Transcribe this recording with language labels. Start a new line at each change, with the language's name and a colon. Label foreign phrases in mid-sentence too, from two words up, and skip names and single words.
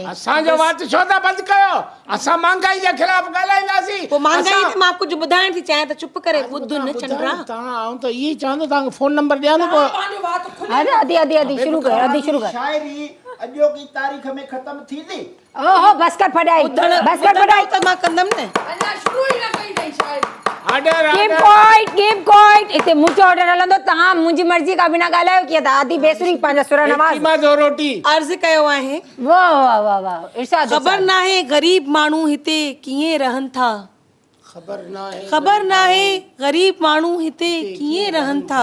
Sindhi: असांजो वात छो था बंदि कयो असां महांगाई जे ख़िलाफ़ ॻाल्हाईंदासीं पोइ महांगाई त मां कुझु ॿुधाइण थी चाहियां त चुप करे ॿुध न चंद्रा तव्हां त इहे चवंदो तव्हांखे फोन नंबर ॾियां न पोइ अरे अदी शुरू कर शाइरी अॼो की तारीख़ में ख़त्म थींदी। ओहो बस कर फटाई, बस कर फटाई। त मां कंदमि न। अञा शुरू ई न कई अथई शायदि।
English: keep quiet
Sindhi: इते मुंहिंजो ऑर्डर हलंदो, तव्हां मुंहिंजी मर्ज़ी खां बिना ॻाल्हायो कीअं था। आदि बेसुरी पंहिंजा सुर नवाज़। मां दो रोटी अर्ज़ कयो आहे, वाह वाह वाह वाह, इरशाद ख़बर नाहे ग़रीब माण्हू हिते कीअं रहनि था। ख़बर नाहे ग़रीब माण्हू हिते कीअं रहनि था।